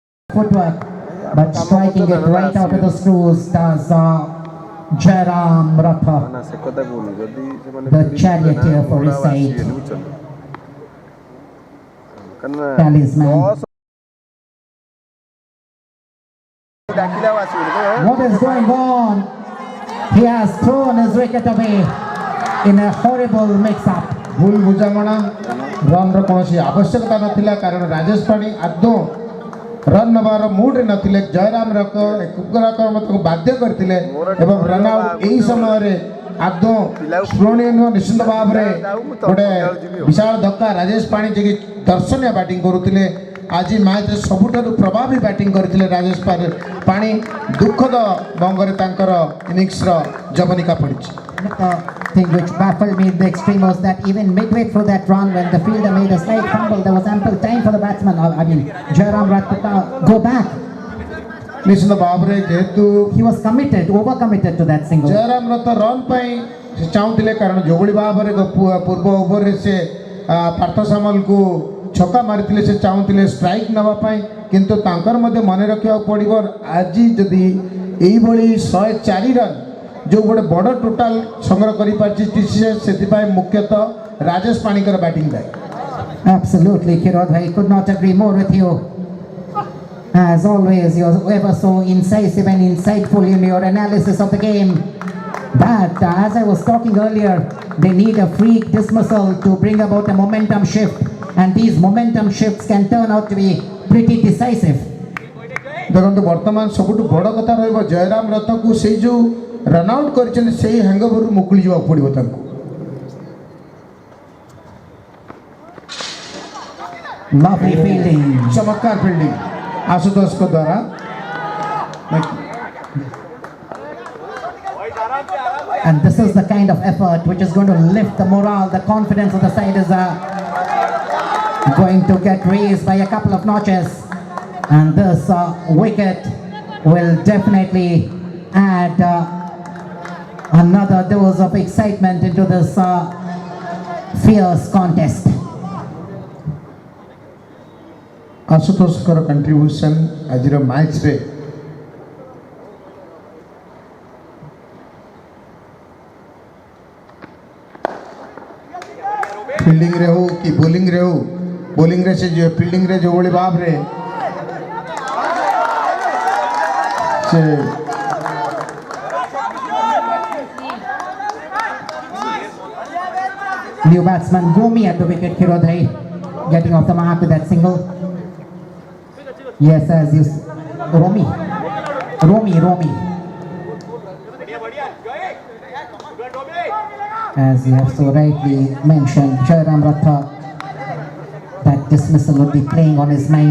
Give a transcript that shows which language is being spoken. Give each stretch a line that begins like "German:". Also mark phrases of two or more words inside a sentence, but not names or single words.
English: footwork, but striking it right out of the screws does Jairam Ratha,
Odia: ନା ସେ କଥା କହୁନି ଯଦି ସେମାନେ
English: the charioteer for his side. Talisman. What is going on? He has thrown his wicket away in a horrible mix-up.
Odia: ଭୁଲ ବୁଝାମଣା ରନ୍ର କୌଣସି ଆବଶ୍ୟକତା ନଥିଲା କାରଣ ରାଜେଶ ପାଣି ଆଦୌ ରନ୍ ନେବାର ମୁଡ୍ରେ ନଥିଲେ। ଜୟରାମ ତାଙ୍କୁ ବାଧ୍ୟ କରିଥିଲେ ଏବଂ
English: run out
Odia: ଏହି ସମୟରେ ଆଦୌ ସ୍ମରଣୀୟ ନୁହଁ। ନିଶ୍ଚିତ ଭାବରେ ଗୋଟେ ବିଶାଳ ଧକ୍କା ରାଜେଶ ପାଣି ଯିଏକି ଦର୍ଶନୀୟ ବ୍ୟାଟିଂ କରୁଥିଲେ। ଆଜି ମ୍ୟାଚ୍ରେ ସବୁଠାରୁ ପ୍ରଭାବୀ ବ୍ୟାଟିଂ କରିଥିଲେ ରାଜେଶ ପାଣି। ଦୁଃଖଦ ଭଙ୍ଗରେ ତାଙ୍କର ଇନିଂସର ଜବନିକା ପଡ଼ିଛି।
English: The thing which baffled me in the extreme was that even midway through that run, when the fielder made a slight fumble, there was ample time for the batsman, Jairam Ratha, to go back.
Odia: ନିଶ୍ଚିତ ଭାବରେ ଯେହେତୁ
English: He was committed, over-committed to that single.
Odia: ଜୟରାମ ରଥ ରନ୍ ପାଇଁ ସେ ଚାହୁଁଥିଲେ କାରଣ ଯେଉଁଭଳି ଭାବରେ ପୂର୍ବ ଓଭରରେ ସେ ପାର୍ଥ ସାମଲକୁ ଛକା ମାରିଥିଲେ ସେ ଚାହୁଁଥିଲେ ଷ୍ଟ୍ରାଇକ୍ ନେବା ପାଇଁ। କିନ୍ତୁ ତାଙ୍କର ମଧ୍ୟ ମନେ ରଖିବାକୁ ପଡ଼ିବ ଆଜି ଯଦି ଏଇଭଳି 104 ରନ୍ ଯେଉଁ ଗୋଟେ ବଡ଼ ଟୋଟାଲ ସଂଗ୍ରହ କରିପାରିଛି TCS, ସେଥିପାଇଁ ମୁଖ୍ୟତଃ ରାଜେଶ ପାଣିଙ୍କର ବ୍ୟାଟିଂ ଦାୟୀ।
English: Absolutely, Kirod, I could not agree more with you. As always, you're ever so incisive and insightful in your analysis of the game. But as I was talking earlier, they need a freak dismissal to bring about a momentum shift. And these momentum shifts can turn out to be pretty decisive.
Odia: ଦେଖନ୍ତୁ ବର୍ତ୍ତମାନ ସବୁଠୁ ବଡ଼ କଥା ରହିବ ଜୟରାମ ରଥକୁ ସେଇ ଯେଉଁ
English: run out
Odia: କରିଛନ୍ତି ସେଇ ହ୍ୟାଙ୍ଗଓଭରରୁ ମୁକୁଳି ଯିବାକୁ ପଡ଼ିବ ତାଙ୍କୁ।
English: Lovely fielding.
Odia: ଚମତ୍କାର ଫିଲ୍ଡିଂ ଆଶୁତୋଷଙ୍କ ଦ୍ୱାରା।
English: And this is the kind of effort which is going to lift the morale, the confidence of the side is going to get raised by a couple of notches. And this wicket will definitely add another dose of excitement into this fierce contest.
Odia: ଆଶୁତୋଷଙ୍କର କଣ୍ଟ୍ରିବ୍ୟୁସନ୍ ଆଜିର ମ୍ୟାଚ୍ରେ ଫିଲ୍ଡିଂରେ ହଉ କି ବୋଲିଂରେ ହଉ, ବୋଲିଂରେ ସେ ଫିଲ୍ଡିଂରେ ଯେଉଁଭଳି ଭାବରେ ସେ
English: New batsman Gomi at the wicket, Kirodhai getting off the mark with that single. Yes, as you Romi. As you have so rightly mentioned, Jairam Ratha, that dismissal would be playing on his mind.